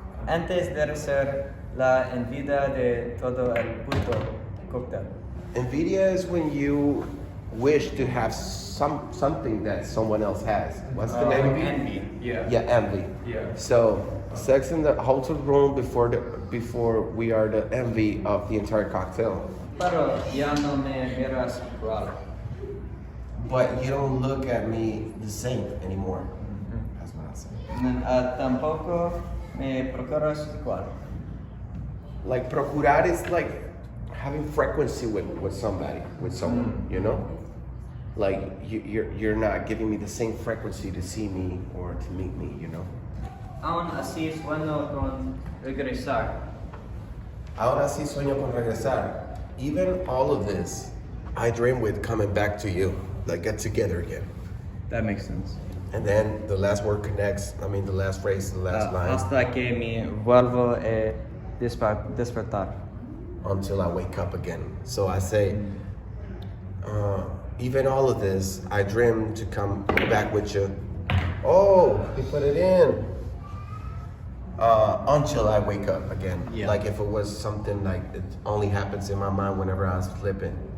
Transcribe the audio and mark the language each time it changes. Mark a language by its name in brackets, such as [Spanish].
[Spanish] Antes de ser la envidia de todo el puto cóctel. [English] Envidia is when you wish to have something that someone else has. What's the name? Envy. Yeah. Yeah, envy. Yeah. So, sex in the hotel room before we are the envy of the entire cocktail. [Spanish] Pero ya no me miras igual. [English] But you don't look at me the same anymore. That's what I say. [Spanish] Tampoco me procuras igual. [English] Like procurar is like having frequency with someone, you know? Like you're not giving me the same frequency to see me or to meet me, you know? [Spanish] Aún así es bueno con regresar. Ahora sí sueño con regresar. [English] Even all of this, I dream with coming back to you, like get together again. That makes sense. And then the last word connects, the last phrase, the last line. [Spanish] Hasta que me vuelvo a despertar. [English] Until I wake up again. So I say, even all of this, I dream to come back with you. Oh, he put it in. Until I wake up again. Yeah. Like if it was something like it only happens in my mind whenever I was flipping.